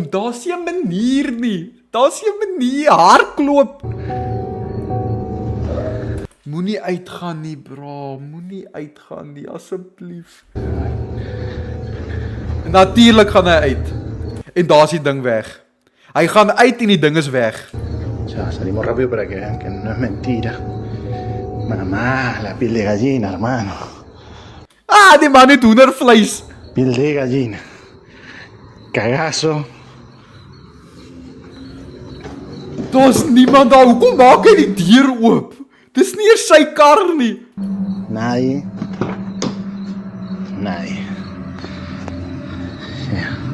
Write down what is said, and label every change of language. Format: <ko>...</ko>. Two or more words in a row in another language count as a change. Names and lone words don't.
<af>Daar's nie 'n manier nie. Hardloop. Moenie uitgaan nie, bro. Moenie uitgaan nie, asseblief. Natuurlik gaan hy uit. En daar's die ding weg. Hy gaan uit en die ding is weg.</af> <es>Ya, salimos rápido para que vean que no es mentira. Mamá, la piel de gallina, hermano.</es> <af>Die man het hoendervleis.</af> <es>Piel de gallina. Cagazo.</es> <af>Daar's niemand daar. Hoekom maak hy die deur oop? Dis nie eers sy kar nie.</af> <es>Nadie. Ja.</es>